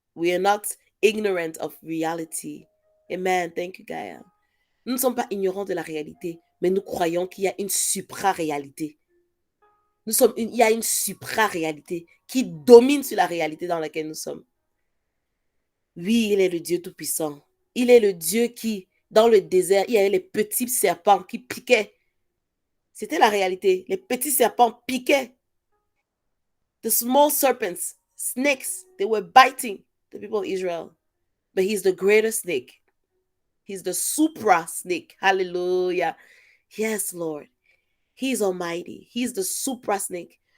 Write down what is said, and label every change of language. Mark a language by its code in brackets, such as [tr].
[en] We are not ignorant of reality. Amen. Thank you, Gaia. [fr] Nous ne sommes pas ignorants de la réalité, mais nous croyons qu'il y a une supra-réalité. Il y a une supra-réalité qui domine sur la réalité dans laquelle nous sommes. Oui, il est le Dieu Tout-Puissant. Il est le Dieu qui, dans le désert, il y avait les petits serpents qui piquaient. C'était la réalité. Les petits serpents piquaient. [en] The small serpents, snakes, they were biting the people of Israel. But he's the greater snake. He's the supra snake. Hallelujah. Yes, Lord. He's almighty. He's the supra snake.